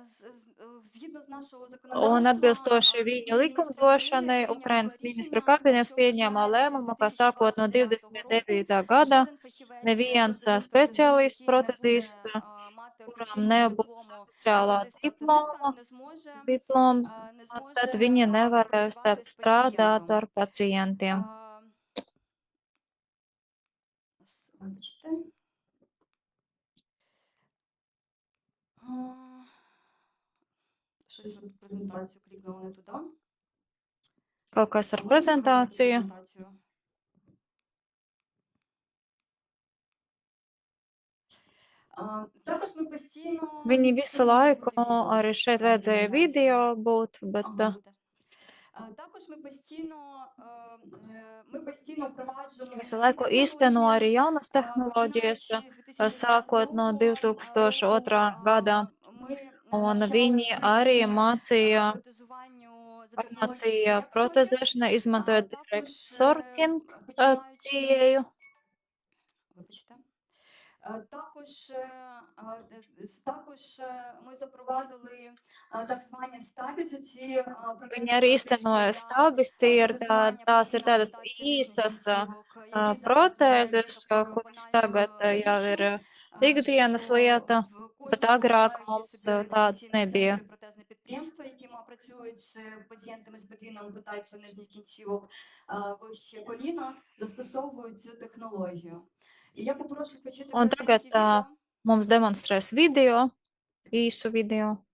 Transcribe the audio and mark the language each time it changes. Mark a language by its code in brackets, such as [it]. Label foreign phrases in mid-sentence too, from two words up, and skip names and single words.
[lv] Un atbilstoši viņu likumdošanai, Ukrainas ministru kabinets pieņēma lēmumu, ka sākot no 29. gada neviens speciālists protezists, kuram nebūs oficiālā diploms, tad viņi nevarēs strādāt ar pacientiem. [uk] Щось от презентацію клікнула не туди. [lv] Kaut kas ar prezentāciju. [uk] Також ми постійно... [lv] Viņi visu laiku arī šeit vajadzēja video būt, bet [uk] Також ми постійно впроваджуємо... [lv] visu laiku īsteno arī jaunas tehnoloģijas, sākot no 2002. gada. Un viņi arī mācīja protezēšanu, izmantojot [en] direct sorting [lv] pieeju. [uk] Також ми запровадили так звані стабіці. [lv] Viņi arī īstenoja stabis, tās ir tādas īsas protēzes, kuras tagad jau ir ikdienas lieta, bet agrāk mums tādas nebija. [uk] Підприємства, які працюють з пацієнтами з подвійною ампутацією нижніх кінцівок вище коліна, застосовують цю технологію. І я попрошу включити [lv] Un tagad mums demonstrēs video, īsu video.